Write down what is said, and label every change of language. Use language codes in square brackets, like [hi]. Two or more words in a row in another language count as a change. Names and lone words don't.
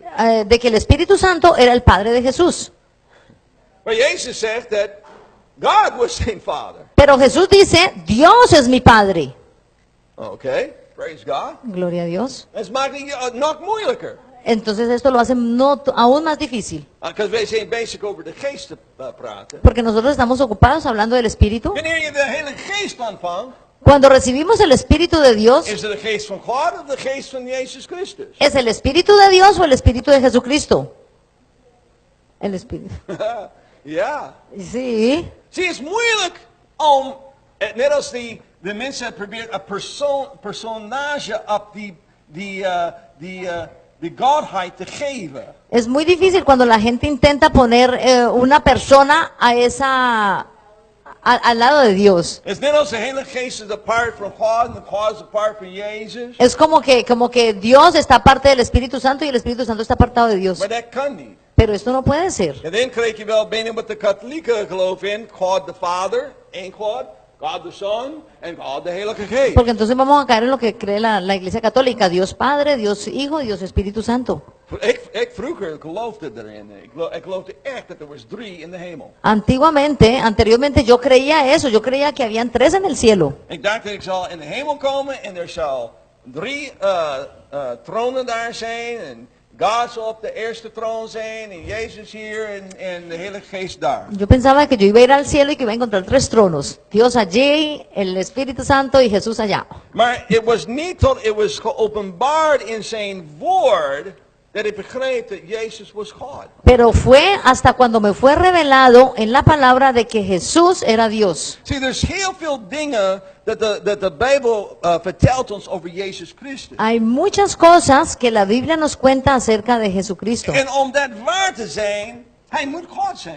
[es] De que el Espíritu Santo era el padre de Jesús. [nl] Maar Jezus zegt dat God was zijn vader. [es] Pero Jesús dice, Dios es mi padre. [nl] Oké, [en] praise God. [es] Gloria a Dios. [nl] Dat maakt het nog moeilijker. [es] Entonces esto lo hace aún más difícil. [nl] Because wij zijn bezig over de geest te praten. [es] Porque nosotros estamos ocupados hablando del Espíritu. [nl] Wanneer je de Heilige Geest ontvangt, [es] Cuando recibimos el Espíritu de Dios, [nl] is het de geest van God of de geest van Jezus Christus? [es] ¿es el Espíritu de Dios o el Espíritu de Jesucristo? El Espíritu. [nl] Ja. [es] Sí. [nl] Zie, het is moeilijk om, net als de mensen probeert een personage op de Godheid te geven. [es] Es muy difícil cuando la gente intenta poner una persona a al lado de Dios. [nl] Het is net als de Heilige Geest is apart van God en God is apart van Jezus. [es] Es como que Dios está aparte del Espíritu Santo y el Espíritu Santo está apartado de Dios. [nl] Maar dat kan niet. [es] Pero esto no puede ser. [nl] En dan krijg je wel bijna wat de katholieken geloven in. God de Vader, één God. God de Son en God de Heilige Geest. [es] Porque entonces vamos a caer en lo que cree la Iglesia Católica. Dios Padre, Dios Hijo, Dios Espíritu Santo. [nl] Ik vroeger geloofde erin. Ik geloofde echt dat er was 3 in de hemel. [es] Anteriormente yo creía eso. Yo creía que habían 3 en el cielo. [nl] Ik dacht dat ik zal in de hemel komen en er zal 3 tronen daar zijn. En God zal op de eerste troon zijn. En Jezus hier en de Heilige Geest daar. [es] Yo pensaba que yo iba a ir al cielo y que iba a encontrar 3 tronos. Dios allí, el Espíritu Santo y Jesús allá. [nl] Maar het was niet tot het was geopenbaard in zijn woord dat ik begreep dat Jezus was God. [es] Pero fue hasta cuando me fue revelado en la palabra de que Jesús era Dios. [en] See, there's [nl] heel veel dingen dat de Bijbel vertelt ons over Jezus Christus. [es] Hay muchas cosas que la Biblia nos cuenta acerca de Jesucristo. [nl] En om dat waar te zijn, hij moet God zijn.